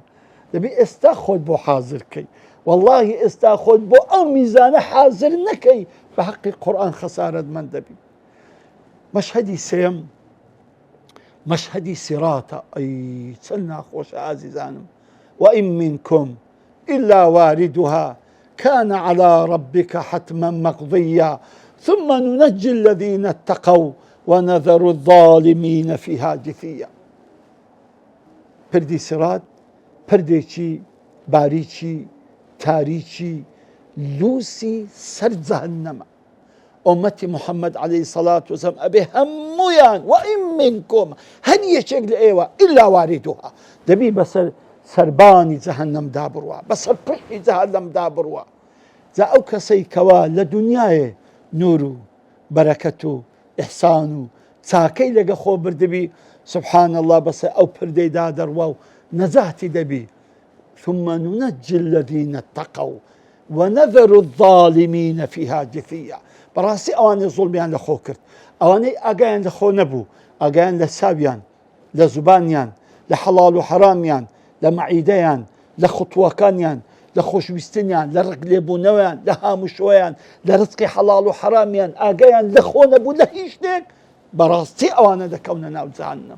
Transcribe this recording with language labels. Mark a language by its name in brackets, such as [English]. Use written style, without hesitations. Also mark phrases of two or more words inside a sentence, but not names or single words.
[Central Kurdish] دەبی ئێستا خۆت بۆ حازرکەی. واللهی ئێستا خۆت بۆ ئەو میزانە حازر نەکەی بە حەقی قورئان خەسارەتمەند دەبی. مەشهەدی سێم مەشهەدی سیراتە. ئەی چەند ناخۆشە ئازیزانم. [Arabic] وئین منکم إلا واردها كان على ربك حتما مقضيا ثم ننجي الذين اتقوا ونذر الظالمين فيها جثيا. [Central Kurdish] پردی سرات پردێکی باریکی تاریکی لوسی سەر جەهەنەمە. ئومەتی محەممەد [Arabic] عەلەیهی سەڵات وسەلام [Central Kurdish] ئەبێ هەموویان [Arabic] وئین منکم [Central Kurdish] هەر یەکێک لە ئێوە [Arabic] ئیلا واردوها [Central Kurdish] دەبی بەسەر سەربانی جەهەنەمدا بڕوا، بەسەر پشتی جەهەنەمدا بڕوا. جا ئەو کەسەی کەوا لە دونیایە نور و بەرەکەت و ئیحسان و چاکەی لەگە خۆ بردبی، [Arabic] سبحان الله [Central Kurdish] بەسەر ئەو پردەیدا دەڕوا و نەجاتی دەبی. [Arabic] ثم ننجي الذين اتقوا ونذر الظالمين فيها جثيا. [Central Kurdish] بەڕاستی ئەوانەی زوڵمیان لە خۆ کرد، ئەوانەی ئاگایان لە خۆ نەبوو، ئاگایان لە ساویان، لە زوبانیان، لە حەڵاڵ و حەرامیان، لە مەعیدەیان، لە خوتوەکانیان، لە خۆشویستنیان، لە ڕگلێبوونەوەیان، لە هاموشۆیان، لە ڕزقی حەڵاڵ و حەرامیان ئاگایان لە خۆ نەبوو لە هیچ شتێک، بەڕاستی ئەوانە دەکەونە ناو جەهەنەم.